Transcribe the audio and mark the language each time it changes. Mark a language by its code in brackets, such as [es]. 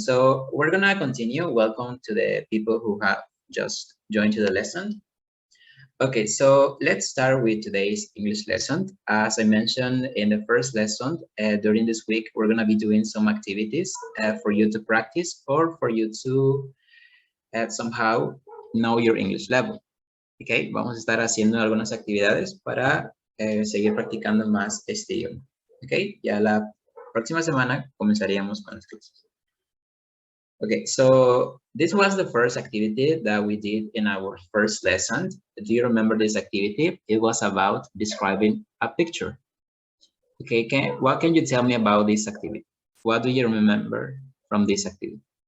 [en] So we're going to continue. Welcome to the people who have just joined to the lesson. Okay, so let's start with today's English lesson. As I mentioned in the first lesson, during this week, we're going to be doing some activities for you to practice or for you to somehow know your English level. [es] Okay, vamos a estar haciendo algunas actividades para seguir practicando más este idioma. Ok, ya la próxima semana comenzaríamos con las clases. [en] Okay, so this was the first activity that we did in our first lesson. Do you remember this activity? It was about describing a picture. Okay, what can you tell me about this activity? What do you remember from this activity?